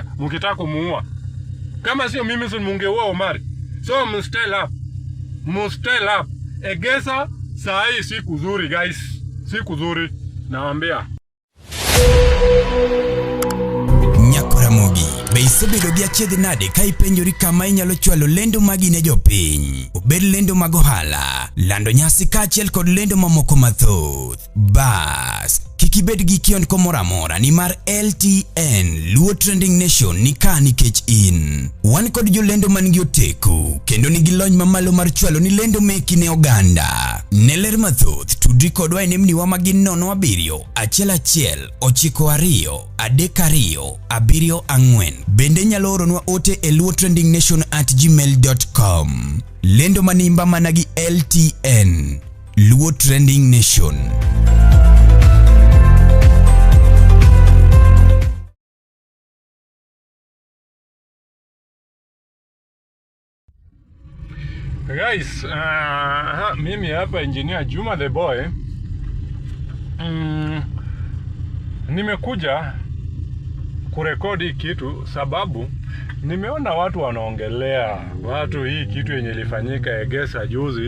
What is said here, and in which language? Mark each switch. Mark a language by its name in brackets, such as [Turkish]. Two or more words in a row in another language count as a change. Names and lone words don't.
[Swahili] Mkitaka kumuua. Kama sio mimi si mungeua Omari. So mustyle up. Egesa saa hii si kuzuri guys. Si kuzuri. Nawaambia. [Luo (Kenya and Tanzania)] Nyakoramogi beisebedo gi achiedh nade ka ipenjori kama inyalo chwalo lendo magi ne jopiny, obed lendo mag ohala, lando nyasi kaachiel kod lendo mamoko mathoth. Bas kik ibed gi kiondko moro amora, nimar LTN Luo Trending Nation ni ka nikech in. Wan kod jolendo man gi oteku kendo nigi lony mamalo mar chwalo ni lendo meki ne oganda. Ne ler mathoth tudri kodwa e nembniwa magin 07 11 92 32 74. Bende nyalo oronwa ote e luotrendingnation@gmail.com. Lendo manimba managi LTN Luo Trending Nation. [Swahili] Guys, mimi hapa engineer Juma the boy. Nimekuja kurekodi kitu sababu nimeona watu wanaongelea hii kitu yenye ilifanyika Egesa juzi.